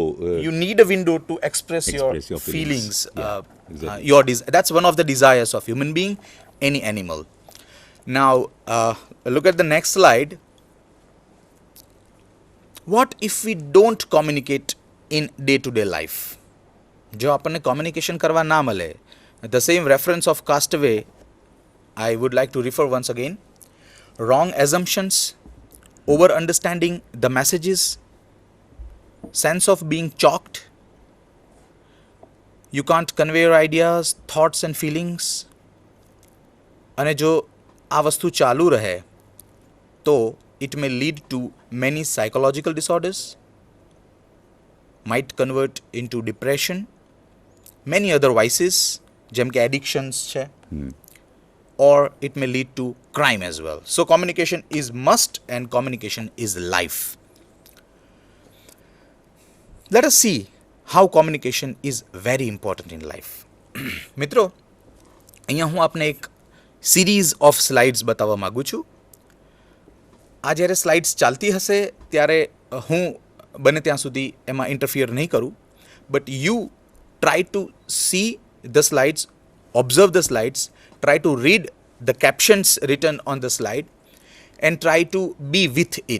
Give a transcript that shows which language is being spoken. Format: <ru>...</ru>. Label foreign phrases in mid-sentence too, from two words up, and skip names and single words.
<en>You need a window to express your feelings. Exactly. That's one of the desires of human being, any animal. Now, look at the next slide. What if we don't communicate in day-to-day life?</en> <gu>જો આપણને કોમ્યુનિકેશન કરવા ના મળે,</gu> <en>the same reference of Castaway I would like to refer once again. Wrong assumptions, over understanding the messages, sense of being chalked, you can't convey your ideas, thoughts and feelings.</en> <gu>અને જો આ વસ્તુ ચાલુ રહે તો</gu> <en>it may lead to many psychological disorders, might convert into depression, many other vices</en> <gu>જેમ કે</gu> <en>addictions છે, or it may lead to crime as well. So communication is must and communication is life. Let us see how communication is very important in life.</en> <gu>મિત્રો, અહીંયા હું આપને એક</gu> <en>series of slides</en> <gu>બતાવવા માગું છું. આ જ્યારે સ્લાઇડ્સ ચાલતી હશે ત્યારે હું બને ત્યાં સુધી એમાં ઇન્ટરફિયર નહીં કરું,</gu> <en>but you try to see the slides, observe the slides, try to read the captions written on the slide and try to be with it.</en>